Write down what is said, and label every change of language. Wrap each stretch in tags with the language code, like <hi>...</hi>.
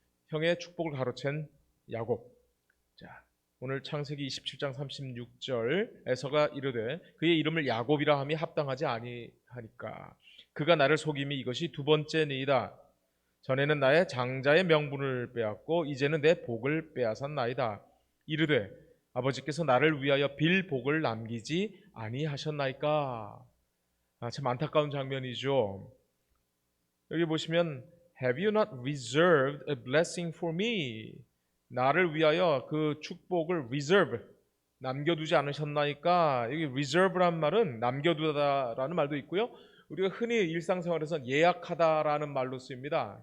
<ko>형의 축복을 가로챈 야곱. 자, 오늘 창세기 27장 36절에서가 이르되 그의 이름을 야곱이라 함이 합당하지 아니하니까 그가 나를 속임이 이것이 두 번째니이다. 전에는 나의 장자의 명분을 빼앗고 이제는 내 복을 빼앗았나이다. 이르되 아버지께서 나를 위하여 빌 복을 남기지 아니하셨나이까. 참 안타까운 장면이죠. 여기 보시면</ko> <en>Have you not reserved a blessing for me?</en> <ko>나를 위하여 그 축복을 reserve, 남겨두지 않으셨나이까? 여기 reserve란 말은 남겨두다라는 말도 있고요. 우리가 흔히 일상생활에서 예약하다라는 말로 쓰입니다.</ko>